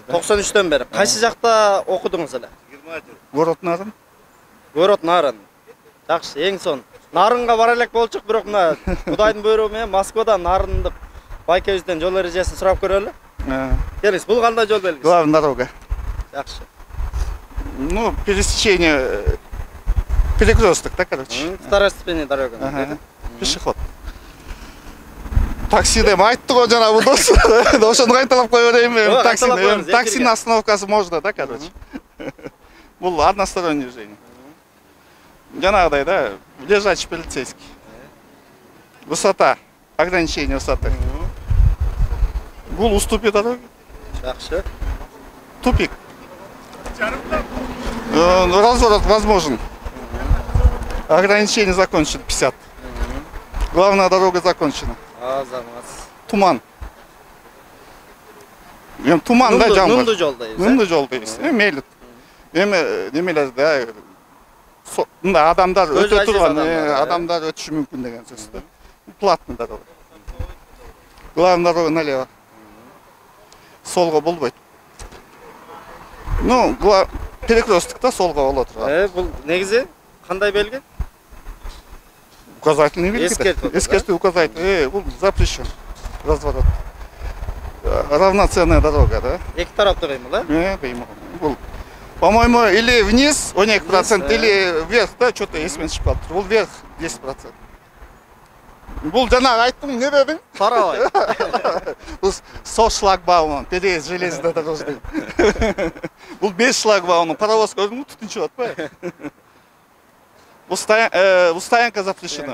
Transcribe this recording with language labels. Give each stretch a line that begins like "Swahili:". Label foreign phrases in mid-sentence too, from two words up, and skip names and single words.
Kyrgyz: 93-төн бери. Кайсы жакта окудуңуз эле?
Russian: Город Нарын. Город Нарын.
Kyrgyz: Жакшы, эң сон. Нарынга бара элек болчук, бирок мына Кудайдын буйругу менен Москвадан Нарындык байкебизден жол эрежесин сурап көрөлү. Келиңиз, бул кандай жол белгиси?
Russian: Главная дорога.
Kyrgyz: Жакшы.
Russian: Ну, пересечение перекресток, да, короче. Второстепенный дорога. Пешеход.
Kyrgyz: Таксиде айтты го жана бул дос. Ошону кайталап кое берейин мен. Таксинин остановкасы
Russian: можно, да, короче. Бул односторонний движение.
Kyrgyz: Жанагыдай да,
Russian: лежачий полицейский. Высота, ограничение высоты. Бул уступи дороги.
Kyrgyz: Жакшы.
Russian: Тупик. Разворот возможен. Ограничение закончено 50. Главная дорога закончена.
Kyrgyz: Азамат. Туман. Туман да жаңбыр. Нунду жолдойбуз. Нунду жолдойбуз. Мейли. Эми немелер да. Мында адамдар өтө турган, адамдар өтүшү мүмкүн деген сөз да.
Russian: Платный дорога. Главная дорога налево.
Kyrgyz: Солго болбойт. Ну, перекресткта солго болот. Бул негизи кандай белги? Указательный белги. Эскертүү указатель. Бул запрещен.
Russian: Разворот. Равноценная дорога, да?
Kyrgyz: Эки тараптуу кыймыл, кыймыл. Бул,
Russian: по-моему, или вниз 12%, или вверх, да, что-то
Kyrgyz: эсимен чыгып калыптыр. Бул вверх 10%. Бул жанагы айттым, не дедиң? Тарабай.
Russian: Бул со шлагбаумун, переезд железный дорожный.
Kyrgyz: Бул 5 шлагбаумун, паровоз көрдүңбү, түтүнчүп атпайбы?
Russian: Бул стоянка запрещена.